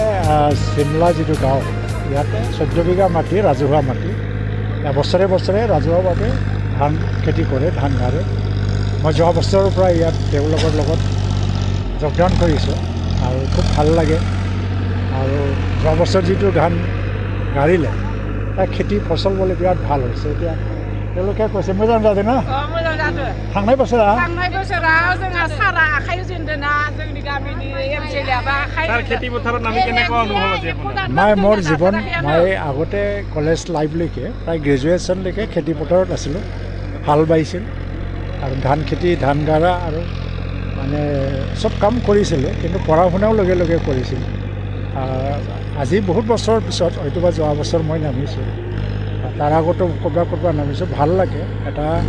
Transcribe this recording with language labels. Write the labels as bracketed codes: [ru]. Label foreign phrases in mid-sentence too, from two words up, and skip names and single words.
[as] চিমলা যিটো গাঁও ইয়াতে 14 বিঘা মাটি ৰাজহুৱা মাটি বছৰে বছৰে ৰাজহুৱাভাৱে ধান খেতি কৰে ধান গাৰে মই যোৱা বছৰৰ পৰা ইয়াত তেওঁলোকৰ লগত যোগদান কৰিছোঁ আৰু খুব ভাল লাগে আৰু যোৱা বছৰ যিটো ধান গাড়িলে তাৰ খেতি ফচল বলে বিৰাট ভাল হৈছে এতিয়া তেওঁলোকে কৈছে [brx] मोजां जादों ना मोजां जादों थांनाय बोसोराव जोंहा सारा आखाइ जोंदोना जोंनि गामिनि एमसिएलआ आखाइ सार खेति पथाराव नाমি [as] কেনেকুৱা অনুভৱ আছে আপোনাৰ মই মোৰ জীৱন মই আগতে কলেজ লাইফলৈকে প্ৰায় গ্ৰেজুৱেশ্যনলৈকে খেতি পথাৰত আছিলোঁ হাল বাইছিল আৰু ধান খেতি ধান গাৰা আৰু মানে সব কাম কৰিছিলোঁ কিন্তু পঢ়া শুনাও লগে লগে কৰিছিলোঁ আজি বহুত বছৰৰ পিছত হয়তোবা যোৱা বছৰ মই নামিছোঁ তাৰ আগতো ক'ৰবাত নামিছোঁ ভাল লাগে এটা